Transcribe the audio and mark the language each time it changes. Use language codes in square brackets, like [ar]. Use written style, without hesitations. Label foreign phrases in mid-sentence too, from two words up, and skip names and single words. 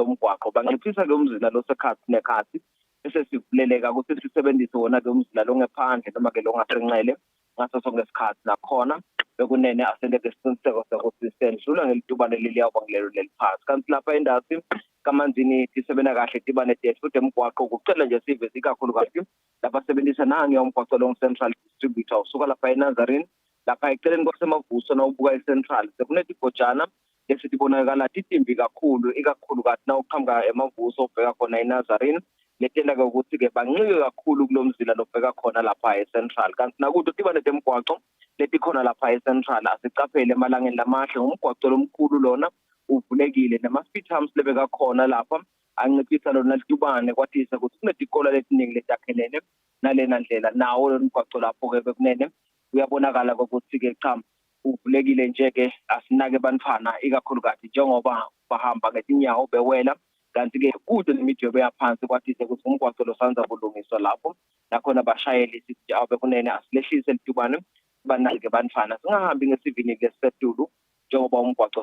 [ss] umgwaqo banciphisa ke umzila losekhathi nekhathi bese sivuleleka ukuthi sisebenzise wona ke umzila longephandle noma ke longasenxele ngaso sonke isikhathi nakhona bekunene asendeke isiqiniseko sokuthi sendlula ngelitubane leliyawuba ngilelo leliphansi kanti lapha endasi kaManzini sisebena kahle tibane tethu futhi emgwaqo kucela nje sive ikakhulukazi lapha sebenzisa nange umgwaqo long central distributor usuka lapha eNazarene lapha eceleni kwasemavuso nawubuka eCentral sekunetigojana lesitibonakala titimbi kakhulu ikakhulukazi nawuqhamuka emavuso ubheka khona eNazarene letenda ke ukuthi ke bancike kakhulu kulomzila lobheka khona lapha eCentral kanti nakuthi tibane temgwaqo letikhona lapha eCentral asicaphele emalangeni lamahle ngumgwaqo lomkhulu lona uvulekile nama-speed humps lebeka khona lapha anciphisa lona litubane kwatisa ukuthi kunetikola letiningi letakhelene nalena ndlela nawo lo mgwaqo lapho ke bekunene uyabonakala ukuthi ke cha uvulekile nje ke asinake bantfana ikakhulukazi njengoba bahamba ngetinyawo bewela kanti ke kude nemidwebo yaphansi kwatise ukuthi umgwaqo lo sanza kulungiswa lapho nakhona bashayeli sithi abekunene asilehlise litubane banake bantfana singahambi ngesivinini lesisetulu njengoba umgwaqo